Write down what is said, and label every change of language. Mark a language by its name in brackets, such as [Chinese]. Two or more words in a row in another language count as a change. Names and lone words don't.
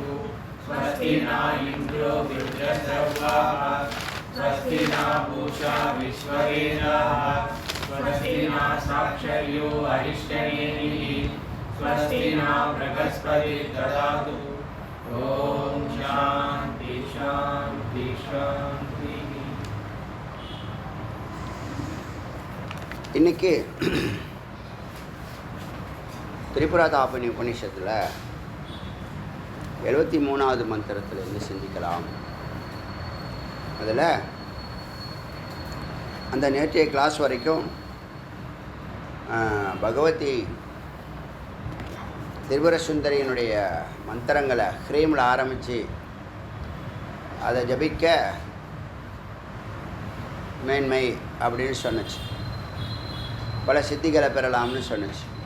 [Sanskrit] स्वस्ति न इन्द्रो वृद्धश्रवाः स्वस्ति न पूषा विश्ववेदाः स्वस्ति न साक्षर्यो अरिष्टनेमिः स्वस्ति न बृहस्पतिर्दधातु। ओम शांति शांति शांति। [Tamil] இன்னைக்கு திரிபுராதாபினி உபநிஷத்தில் 73வது மந்திரத்திலிருந்து சிந்திக்கலாம். அதில் அந்த நேற்றைய கிளாஸ் வரைக்கும் பகவதி திரிபுர சுந்தரியினுடைய மந்திரங்களை ஹ்ரீமில் ஆரம்பித்து அதை ஜபிக்க மேன்மை அப்படின்னு சொன்னிச்சு, பல சித்திகளை பெறலாம்னு சொன்னிச்சு.